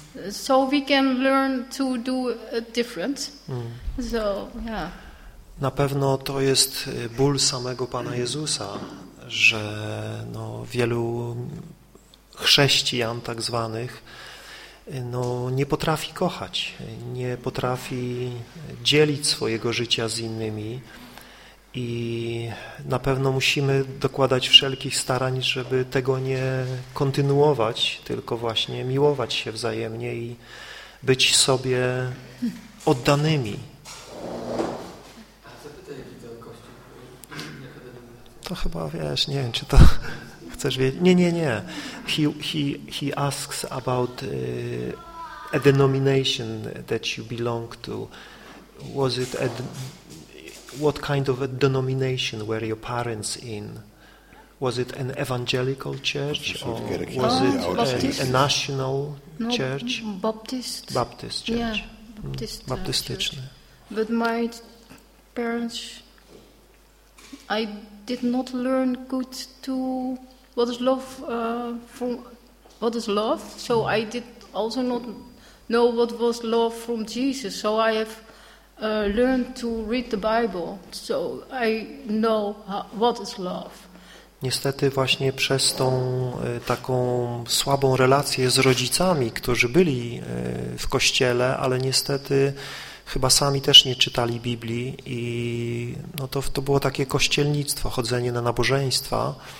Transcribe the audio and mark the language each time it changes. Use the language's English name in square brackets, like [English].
[English] So we can learn to do it different. So yeah. [Polish] Na pewno to jest ból samego Pana Jezusa. Że no, wielu chrześcijan tak zwanych no, nie potrafi kochać, nie potrafi dzielić swojego życia z innymi i na pewno musimy dokładać wszelkich starań, żeby tego nie kontynuować, tylko właśnie miłować się wzajemnie i być sobie oddanymi. To chyba wiesz, nie wiem, czy to chcesz wiedzieć. Nie. [English] He asks about a denomination that you belong to? Was it a what kind of a denomination were your parents in? Was it an evangelical church or was it a national church? Baptist church. But my parents, I did not learn good to what is love from what is love. So I did also not know what was love from Jesus. So I have learned to read the Bible. So I know what is love. [Polish] Niestety właśnie przez tą taką słabą relację z rodzicami, którzy byli w kościele, ale niestety chyba sami też nie czytali Biblii i no to było takie kościelnictwo, chodzenie na nabożeństwa.